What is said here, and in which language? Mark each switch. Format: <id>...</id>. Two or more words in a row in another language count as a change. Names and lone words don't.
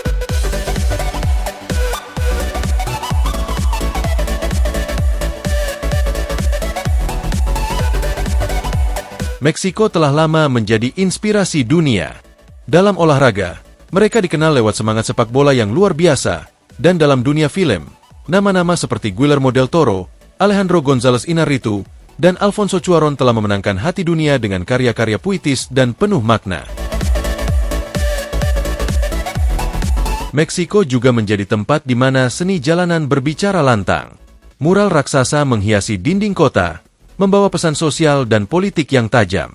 <id>Meksiko telah lama menjadi inspirasi dunia. Dalam olahraga, mereka dikenal lewat semangat sepak bola yang luar biasa, dan dalam dunia film, Nama-nama seperti Guillermo del Toro, Alejandro González Iñárritu, dan Alfonso Cuarón telah memenangkan hati dunia dengan karya-karya puitis dan penuh makna. Meksiko juga menjadi tempat di mana seni jalanan berbicara lantang. Mural raksasa menghiasi dinding kota, membawa pesan sosial dan politik yang tajam.</id>